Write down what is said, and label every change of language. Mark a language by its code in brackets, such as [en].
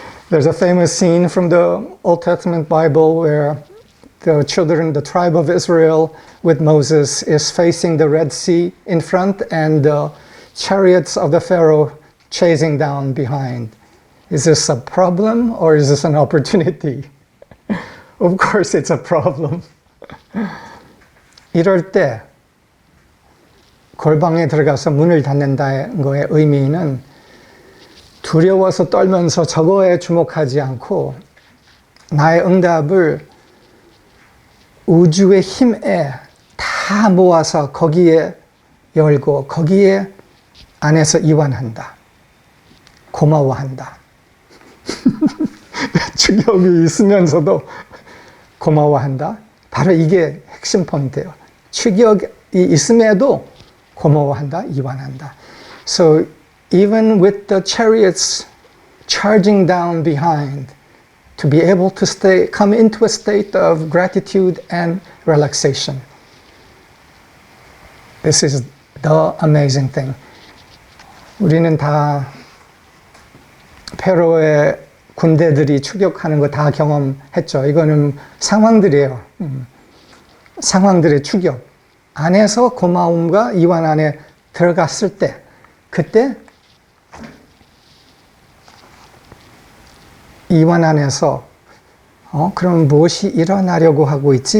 [en] There's a famous scene from the Old Testament Bible where the children, the tribe of Israel with Moses is facing the Red Sea in front and the chariots of the Pharaoh chasing down behind. Is this a problem or is this an opportunity? Of course it's a problem. [ko] 이럴 때 골방에 들어가서 문을 닫는다는 거의 의미는 두려워서 떨면서 저거에 주목하지 않고 나의 응답을 우주의 힘에 다 모아서 거기에 열고 거기에 안에서 이완한다. 고마워한다. 충격이 있으면서도 고마워한다. 바로 이게 핵심 포인트예요. 추격이 있음에도 고마워한다, 이완한다. [en] So even with the chariots charging down behind, to be able to come into a state of gratitude and relaxation. This is the amazing thing. [ko] 우리는 다 페로의 군대들이 추격하는 거 다 경험했죠. 이거는 상황들이에요. 상황들의 추격. 안에서 고마움과 이완 안에 들어갔을 때, 그때 이완 안에서 그럼 무엇이 일어나려고 하고 있지?